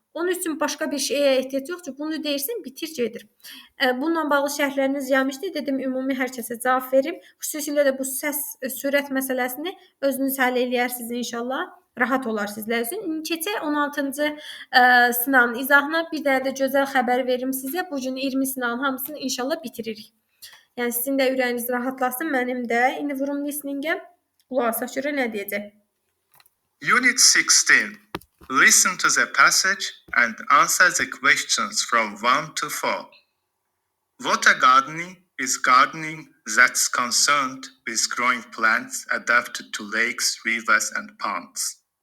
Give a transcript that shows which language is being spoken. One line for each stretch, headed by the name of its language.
Azerbaijani: Onun üçün başqa bir şeyə ehtiyac yoxdur. Bunu deyirsən, bitir gedir. Bununla bağlı şərhləriniz gəlmişdi. Dedim, ümumi hər kəsə cavab verim. Xüsusilə də bu səs, sürət məsələsini özünüz həll eləyərsiniz inşallah. Rahat olar sizlər üçün. İndi keçək 16-cı sınavın izahına. Bir dənə də gözəl xəbər verim sizə. Bu gün 20 sınavın hamısını inşallah bitiririk. Yəni sizin də ürəyiniz rahatlasın, mənim də. İndi vurum listeningə. Qulaq asaq görə nə deyəcək?
English: Unit 16. Listen to the passage and answer the questions from 1 to 4. Water gardening is gardening that's concerned with growing plants adapted to lakes, rivers, and ponds.